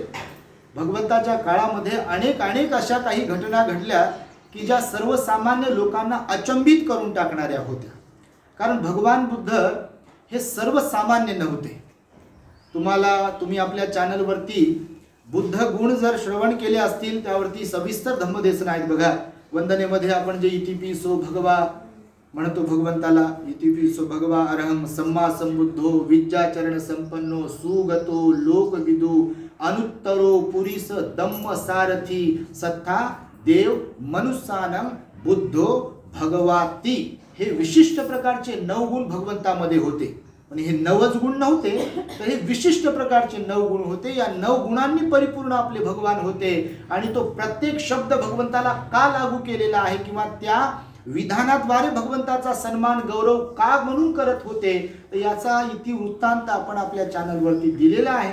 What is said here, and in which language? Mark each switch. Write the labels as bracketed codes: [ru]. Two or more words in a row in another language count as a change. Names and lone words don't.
[mr] भगवंताच्या काळामध्ये अनेक अशा काही घटना घडल्या की ज्या सर्वसामान्य लोकांना अचंबित करून टाकणाऱ्या होत्या, कारण भगवान बुद्ध हे सर्वसामान्य नव्हते। तुम्ही आपल्या चॅनलवरती बुद्ध गुण जर श्रवण केले असतील त्यावरती सविस्तर धम्मदेशन आहेत बघा। वंदनेमध्ये आपण जे [pi] इतिपिसो भगवा [mr] म्हणतो भगवंताला, [pi] इतिपिसो भगवा अरहं सम्मा संबुद्धो विद्याचरण संपन्नो सुगतो लोकविदु अनुत्तरो पुरीस दम्म सारथी सत्था देव मनुष्यानं बुद्धो भगवाती. [mr] हे विशिष्ट प्रकारचे 9 गुण भगवंतामध्ये होते. पण हे 9च गुण नव्हते, तर हे विशिष्ट प्रकारचे 9 गुण होते. या 9 गुणांनी परिपूर्ण आपले भगवान होते. आणि तो प्रत्येक शब्द भगवंताला का लागू केलेला आहे किंवा त्या विधानाद्वारे भगवंताचा सन्मान गौरव का म्हणून करत होते, तर याचा इतिवृत्तांत आपण आपल्या चॅनलवरती दिलेला आहे.